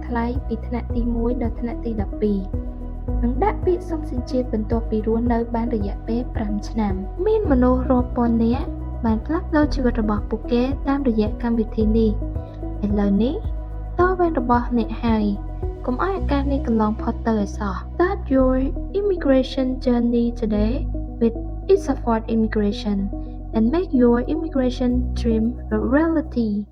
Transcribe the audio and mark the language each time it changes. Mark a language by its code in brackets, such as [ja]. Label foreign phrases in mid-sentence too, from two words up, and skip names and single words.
[km] ថ្លៃពីថ្នាក់ទី1ដល់ថ្នាក់ទី12និងដាក់ពាក្យសុំសញ្ជាតិបន្ទាប់ពីរស់នៅបានរយៈពេល5ឆ្នាំមានមនុស្សរាប់ពាន់នាក់បានផ្លាស់ប្ដូរជីវិតរបស់ពួកគេតាមរយៈកម្មវិធីនេះឥឡូវនេះតវេនរបស់អ្នកហើយកុំឲ្យឱកាសនេះកន្លងផុតទៅឲ្យសោះ [en] Start your immigration journey today with Isafort Immigration and make your immigration dream a reality